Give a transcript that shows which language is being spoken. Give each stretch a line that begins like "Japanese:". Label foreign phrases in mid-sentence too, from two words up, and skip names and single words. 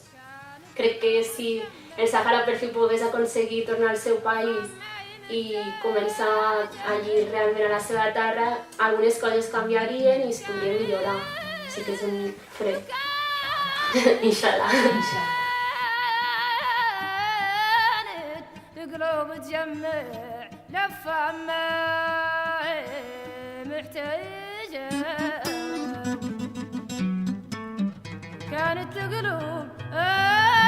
Catalan: Crec que si el Sàhara per fi pogués aconseguir tornar al seu país i començar allí realment a la seva terra, algunes coses canviarien i es podrien millorar. Sí que és un fred. Inshallah.
Arabic: يوم تجمع لفة ما محتاجة كانت القلوب